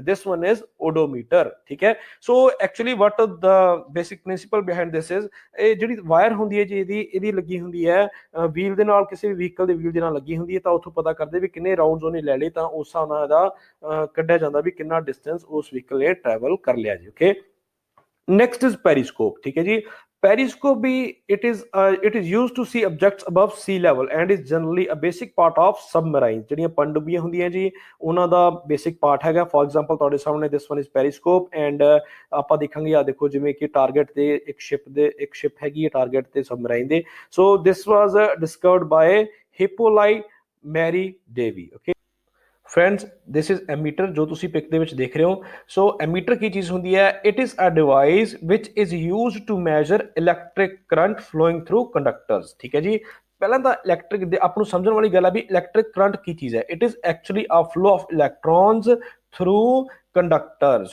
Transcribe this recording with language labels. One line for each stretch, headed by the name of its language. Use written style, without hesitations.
English: This one is odometer.
Punjabi: ਠੀਕ ਹੈ।
English: so actually what the basic principle behind this is,
Punjabi: ਇਹ ਜਿਹੜੀ ਵਾਇਰ ਹੁੰਦੀ ਹੈ ਜੀ ਇਹਦੀ ਲੱਗੀ ਹੁੰਦੀ ਹੈ ਵੀਲ ਦੇ ਨਾਲ, ਕਿਸੇ ਵੀ ਵਹੀਕਲ ਦੇ ਵੀਲ ਦੇ ਨਾਲ ਲੱਗੀ ਹੁੰਦੀ ਹੈ, ਤਾਂ ਉੱਥੋਂ ਪਤਾ ਕਰਦੇ ਵੀ ਕਿੰਨੇ ਰਾਉਂਡਸ ਉਹਨੇ ਲੈ ਲਏ, ਤਾਂ ਉਸ ਹਿਸਾਬ ਨਾਲ ਇਹਦਾ ਕੱਢਿਆ ਜਾਂਦਾ ਵੀ ਕਿੰਨਾ ਡਿਸਟੈਂਸ ਉਸ ਵਹੀਕਲ ਨੇ ਟਰੈਵਲ ਕਰ ਲਿਆ ਜੀ।
English: Okay, next is periscope।
Hindi: ठीक है जी।
English: periscope भी it is used to see objects above sea level and is generally a basic part of submarine।
Punjabi: ਜਿਹੜੀਆਂ ਪਣਡੁੱਬੀਆਂ ਹੁੰਦੀਆਂ ਜੀ ਉਹਨਾਂ ਦਾ ਬੇਸਿਕ ਪਾਰਟ ਹੈਗਾ। ਫॉर एग्जांपल ਤੁਹਾਡੇ ਸਾਹਮਣੇ
English: this one is periscope and
Punjabi: ਆਪਾਂ ਦੇਖਾਂਗੇ, ਆ ਦੇਖੋ ਜਿਵੇਂ ਕਿ ਟਾਰਗੇਟ ਤੇ ਇੱਕ ਸ਼ਿਪ ਹੈਗੀ ਹੈ ਟਾਰਗੇਟ ਤੇ ਸਬਮਰਾਈਨ ਦੇ।
English: so this was discovered by Hippolyte Marie Davy. Okay friends, this is ammeter
Punjabi: ਜੋ ਤੁਸੀਂ ਪਿਕ ਦੇ ਵਿੱਚ ਦੇਖ ਰਹੇ ਹੋ। ਸੋ ਐਮੀਟਰ ਕੀ ਚੀਜ਼ ਹੁੰਦੀ ਹੈ?
English: It is a device which is used to measure electric current flowing through conductors.
Punjabi: ਠੀਕ ਹੈ ਜੀ। ਪਹਿਲਾਂ ਤਾਂ ਇਲੈਕਟ੍ਰਿਕ ਦੇ ਆਪ ਨੂੰ ਸਮਝਣ ਵਾਲੀ ਗੱਲ ਹੈ ਵੀ ਇਲੈਕਟ੍ਰਿਕ ਕਰੰਟ ਕੀ ਚੀਜ਼ ਹੈ।
English: It is actually a flow of electrons through conductors.